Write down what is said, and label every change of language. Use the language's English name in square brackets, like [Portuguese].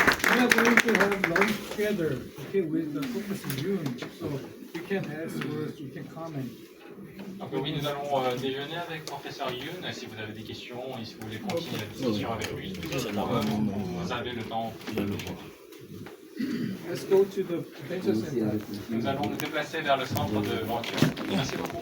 [English] We are going to have lunch together, okay, with the Professor Yoon. So you can ask words, you can comment. [French] Donc oui, nous allons déjeuner avec professeur Yoon. Si vous avez des questions et si vous voulez continuer la discussion avec lui, vous avez le temps. [English] Let's go to the venture center. [French] Nous allons nous déplacer vers le centre de venture. Merci beaucoup.